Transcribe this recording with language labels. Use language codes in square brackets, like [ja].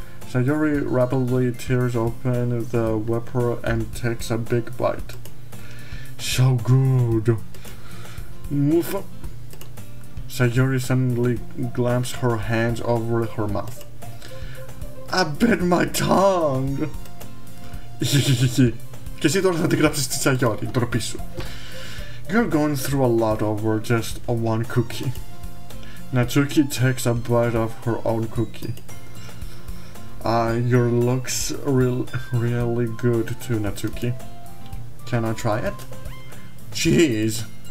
[en] Sayori rapidly tears open the wrapper and takes a big bite. So good. Sayori suddenly glanced her hands over her mouth. I bit my tongue. [el] Και εσύ τώρα θα την γράψεις στη Sayori, ντροπή σου. [en] You're going through a lot over just one cookie. Natsuki takes a bite of her own cookie. Your looks really good too, Natsuki. Can I try it? Jeez.